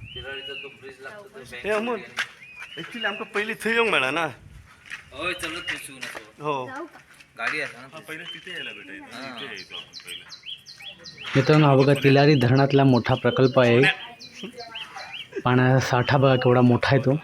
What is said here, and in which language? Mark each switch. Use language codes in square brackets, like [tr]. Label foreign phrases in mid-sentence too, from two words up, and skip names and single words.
[kok] हे अमोल ऍक्च्युली आमकां पयलीं थंय येवंक मेळना ना. होय चलत थंयसून हो गाडी आसा ना [mr] पहिले तिथे यायला भेटायचं. मित्रांनो हा बघा तिलारी धरणातला मोठा प्रकल्प आहे. पाण्याचा साठा बघा केवढा मोठा आहे तो.